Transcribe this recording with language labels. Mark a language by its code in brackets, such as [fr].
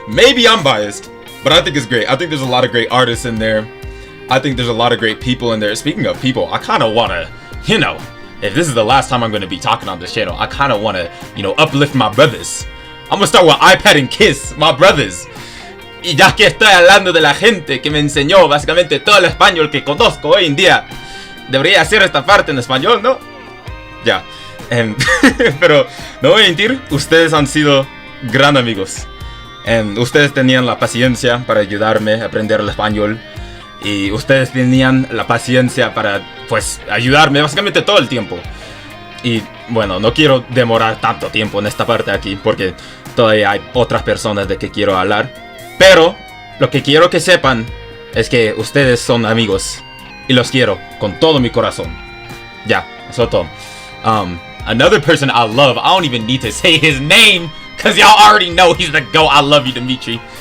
[en] Maybe I'm biased, but I think it's great. I think there's a lot of great artists in there. I think there's a lot of great people in there. Speaking of people, I kind of want to, you know, if this is the last time I'm going to be talking on this channel, I kind of want to, you know, uplift my brothers. I'm going to start with iPad and Kiss, my brothers. [es] Y ya que estoy hablando de la gente que me enseñó básicamente todo el español que conozco hoy en día, debería hacer esta parte en español, ¿no? Ya. Pero no voy a mentir, ustedes han sido gran amigos. Ustedes tenían la paciencia para ayudarme a aprender el español. Y ustedes tenían la paciencia para, pues, ayudarme básicamente todo el tiempo. Y bueno, no quiero demorar tanto tiempo en esta parte aquí porque todavía hay otras personas de que quiero hablar. Pero lo que quiero que sepan es que ustedes son amigos y los quiero con todo mi corazón. Ya, eso es todo. [en] Another person I love, I don't even need to say his name because y'all already know he's the GOAT. I love you, Dimitri.